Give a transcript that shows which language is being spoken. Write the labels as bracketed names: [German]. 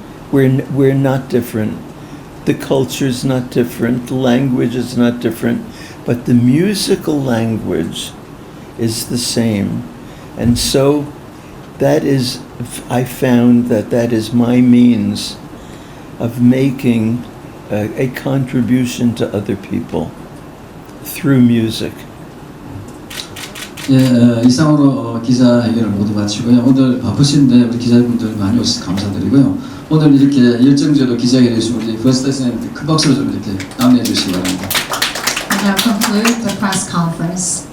[English] We're not different. The culture's not different, the language is not different, but the musical language is the same. And so that is, I found that is my means of making a contribution to other people through music. [Korean] 예, 이상으로 기자회견을 모두 마치고요. 오늘 바쁘신데 우리 기자분들 많이 오셔서 감사드리고요. 오늘 이렇게 열정적으로 기자회견을 해주신 우리 버스타이스님 큰 박수로 좀 이렇게 남겨주시기 바랍니다. [English] And now conclude the press conference.